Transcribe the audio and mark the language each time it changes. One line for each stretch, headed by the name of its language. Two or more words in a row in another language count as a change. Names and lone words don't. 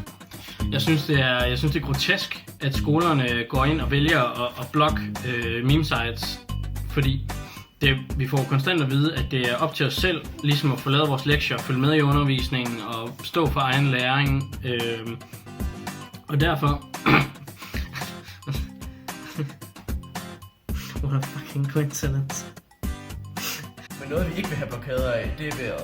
Danish: Jeg synes, det er grotesk, at skolerne går ind og vælger at blokke meme-sites, fordi vi får konstant at vide, at det er op til os selv, ligesom at få lavet vores lektier, følge med i undervisningen og stå for egen læring. Og derfor...
English: What a fucking coincidence.
Danish: Men noget, vi ikke vil have blokader af, det er vejret.